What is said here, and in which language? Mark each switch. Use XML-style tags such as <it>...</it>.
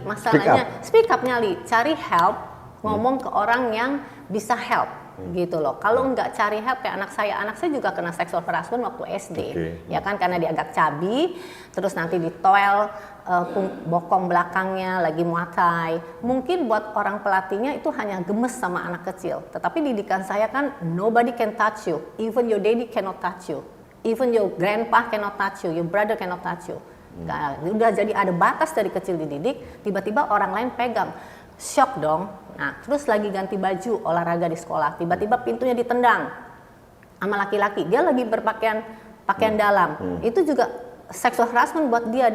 <id>Masalahnya speak up nyali, cari help, ngomong ke orang yang bisa help. Gitu loh. Kalau nggak cari help kayak anak saya juga kena sexual harassment waktu SD. Ya kan, karena dia agak cabi, terus nanti ditoel bokong belakangnya lagi muatai. Mungkin buat orang pelatihnya itu hanya gemes sama anak kecil. Tetapi didikan saya kan</id> <en>nobody can touch you, even your daddy cannot touch you, even your grandpa cannot touch you, your brother cannot touch you.</en> <id>Nah, udah jadi ada batas dari kecil dididik, tiba-tiba orang lain pegang. Shock dong. Nah, terus lagi ganti baju olahraga di sekolah, tiba-tiba pintunya ditendang sama laki-laki. Dia lagi pakaian dalam. Itu juga sexual harassment buat dia.</id>